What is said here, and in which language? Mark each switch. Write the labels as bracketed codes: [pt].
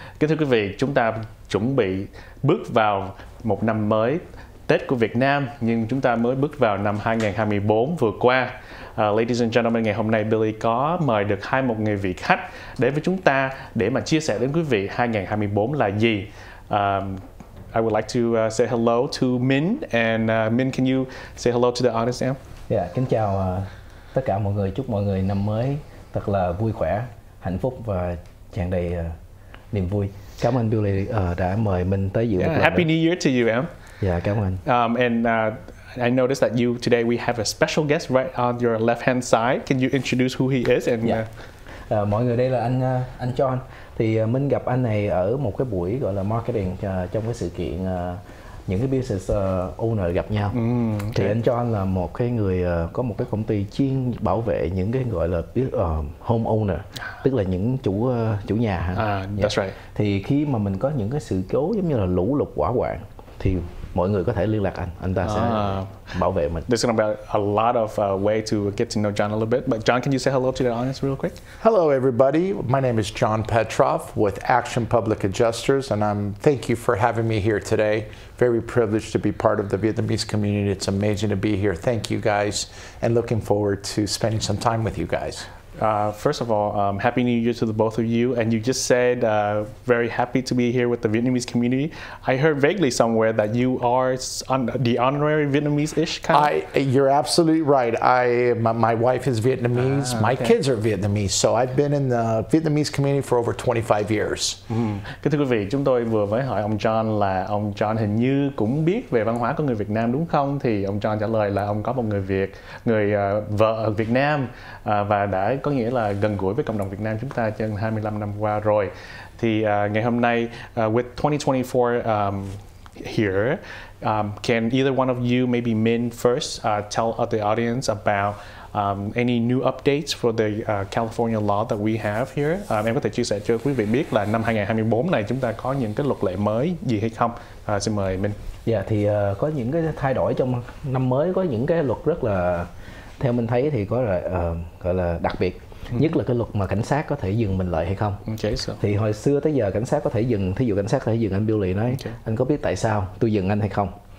[vi] Kính thưa quý vị, chúng ta chuẩn bị bước vào một năm mới Tết của Việt Nam, nhưng chúng ta mới bước vào năm 2024 vừa qua. [en] Ladies and gentlemen, [vi] ngày hôm nay Billy có mời được một người vị khách đến với chúng ta để mà chia sẻ đến quý vị 2024 là gì. [en] I would like to say hello to Min, and Min, can you say hello to the audience now? [vi] Yeah, kính chào tất cả mọi người, chúc mọi người năm mới thật là vui khỏe, hạnh phúc và tràn đầy niềm vui. Cảm ơn Billy đã mời mình tới dự. [en] Happy New Year to you, em. [vi] Yeah, cảm ơn. [en] And I noticed that today we have a special guest right on your left hand side. Can you introduce who he is? And [vi] mọi người, đây là anh John. Thì mình gặp anh này ở một cái buổi gọi là marketing trong cái sự kiện những cái business owner gặp nhau. Okay. Thì anh John là một cái người có một cái công ty chuyên bảo vệ những cái gọi là home owner, tức là những chủ nhà. [en] That's right. [vi] Thì khi mà mình có những cái sự cố giống như là lũ lụt hỏa hoạn thì mọi người có thể liên lạc anh ta sẽ bảo vệ mình. [en] There's gonna be a lot of way to get to know John a little bit. But John, can you say hello to the audience real quick? Hello, everybody. My name is John Petrov with Action Public Adjusters, and thank you for having me here today. Very privileged to be part of the Vietnamese community. It's amazing to be here. Thank you guys, and looking forward to spending some time with you guys. First of all, Happy New Year to the both of you. And you just said very happy to be here with the Vietnamese community. I heard vaguely somewhere that you are the honorary Vietnamese-ish kind of? You're absolutely right. My wife is Vietnamese. My kids are Vietnamese. So I've been in the Vietnamese community for over 25 years. [vi] Kính thưa quý vị, chúng tôi vừa mới hỏi ông John là ông John hình như cũng biết về văn hóa của người Việt Nam đúng không? Thì ông John trả lời là ông có một người vợ ở Việt Nam và đã có nghĩa là gần gũi với cộng đồng Việt Nam chúng ta trong 25 năm qua rồi. Thì ngày hôm nay, [en] with 2024 here, can either one of you, maybe Min first, tell the audience about any new updates for the California law that we have here? [vi] Em có thể chia sẻ cho quý vị biết là năm 2024 này chúng ta có những cái luật lệ mới gì hay không? Xin mời Min. Dạ, thì có những cái thay đổi trong năm mới, có những cái luật rất là, theo mình thấy thì có gọi là đặc biệt. Nhất là cái luật mà cảnh sát có thể dừng mình lại hay không. Thì hồi xưa tới giờ cảnh sát có thể dừng, thí dụ cảnh sát có thể dừng anh Billy nói anh có biết tại sao tôi dừng anh hay không.